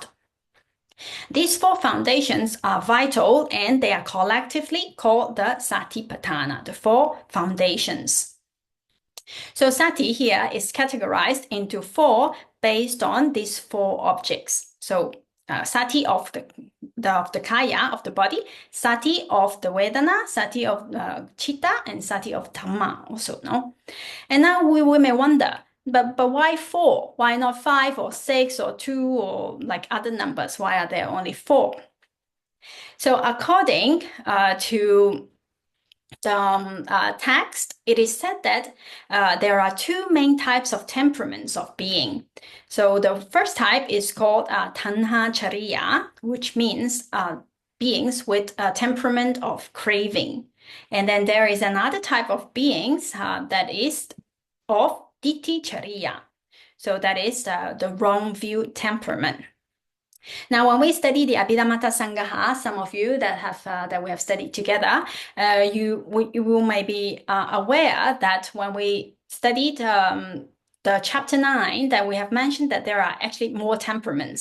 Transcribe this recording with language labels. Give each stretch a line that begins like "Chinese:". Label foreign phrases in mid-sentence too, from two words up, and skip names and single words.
English: These four foundations are vital, and they are collectively called the Satipatthāna, the four foundations. So sati here is categorized into four based on these four objects. So sati of the kaya, of the body, sati of the vedana, sati of chitta, and sati of dhamma also, no? And now we may wonder, but why four? Why not 5 or 6 or 2 or like other numbers? Why are there only 4? So according to the text, it is said that there are 2 main types of temperaments of being. So the first type is called
Pali: tanha chariya,
English: which means beings with a temperament of craving. And then there is another type of beings that is of
Pali: ditti chariya.
English: So that is the wrong view temperament. Now, when we study the Abhidhamma Sangaha, some of you that we have studied together, you may be aware that when we studied the chapter 9, that we have mentioned that there are actually more temperaments.